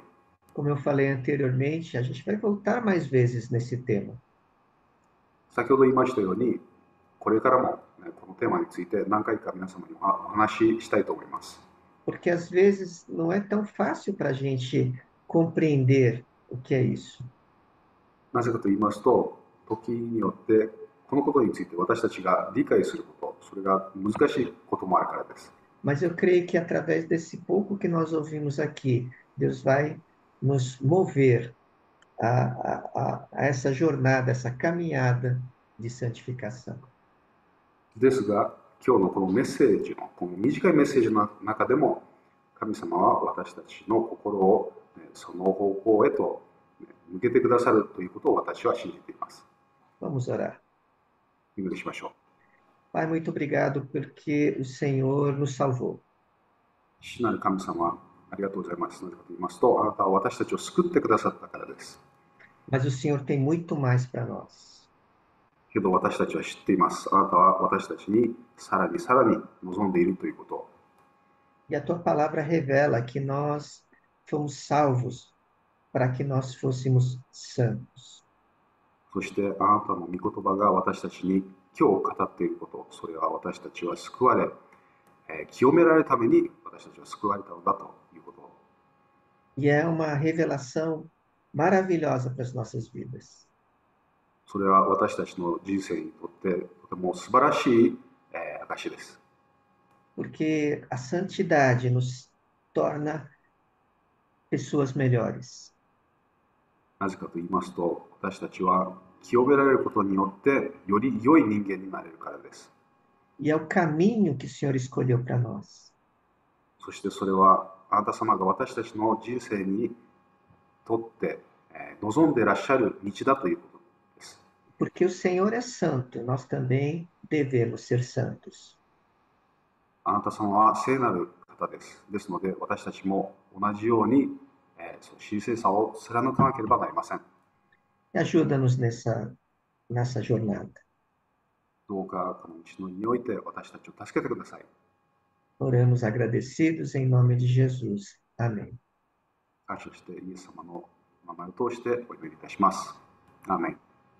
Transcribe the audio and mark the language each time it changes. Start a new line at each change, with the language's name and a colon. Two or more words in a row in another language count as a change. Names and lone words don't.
Portuguese: Como eu falei anteriormente, a gente vai voltar mais vezes nesse tema.
Japanese: 先ほど言いましたように、これからもこのテーマについて何回か皆様にお話ししたいと思います。
Portuguese: Porque às vezes não é tão fácil para a gente compreender o que é isso.
Japanese: なぜかと言いますと、時によってこのことについて私たちが理解すること、それが難しいこともあるからです。
Portuguese: Mas eu creio que através desse pouco que nós ouvimos aqui, Deus vai nos mover a essa jornada, essa caminhada de santificação.
Japanese: ですが、今日のこのメッセージの、この短いメッセージの中でも、神様は私たちの心をその方向へと向けてくださるということを私は信じています。
Portuguese: Vamos orar.
Japanese: お祈りしましょう。
Portuguese: Pai, muito obrigado porque o Senhor nos salvou.
Japanese: 父なる神様、ありがとうございます。なぜかと言いますと、あなたは私たちを救ってくださったからです。
Portuguese: Mas o Senhor tem muito mais para nós.
Japanese: けど私たちは知っています。あなたは私たちにさらにさらに望んでいるということ。
Portuguese: E a tua palavra revela que nós fomos salvos para que nós fôssemos santos.
Japanese: そしてあなたの御言葉が私たちに今日語っていること、それは私たちは救われ、清められるために私たちは救われたのだということ。
Portuguese: E é uma revelação maravilhosa para as nossas vidas.
Japanese: それは私たちの人生にとってとても素晴らしい、証です。
Portuguese: Porque a santidade nos torna pessoas melhores.
Japanese: なぜかと言いますと、私たちは清められることによってより良い人間になれるからです。
Portuguese: E é o caminho que o Senhor escolheu para nós.
Japanese: そしてそれはあなた様が私たちの人生にとって望んでいらっしゃる道だということです。
Portuguese: Porque o Senhor é santo, nós também devemos ser santos.
Japanese: あなた様は聖なる方です。ですので私たちも同じようにその神聖さを貫かなければなりません。
Portuguese: E ajuda-nos nessa jornada.
Japanese: どうかこの道のりにおいて私たちを助けてください。
Portuguese: Oramos agradecidos em nome de Jesus. Amém.
Japanese: 感謝してイエス様の名前を通してお祈りいたします。アーメン。